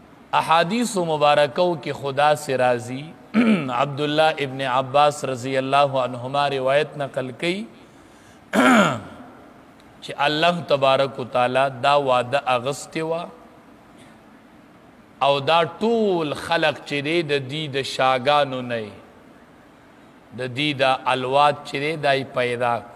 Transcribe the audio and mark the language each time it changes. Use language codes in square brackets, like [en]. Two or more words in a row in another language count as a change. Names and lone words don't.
[ps] احادیث مبارکو [ur] کی خدا سے راضی [ps] عبداللہ ابن عباس [ar] رضی اللہ عنہما [ur] روایت نقل کی [ps] چې [ar] الله تبارک و تعالی [ps] دا وعده اغستی وا او دا ټول خلق چې دی د دې د شاګانو نه د دې د الواد چې دی دای پیدا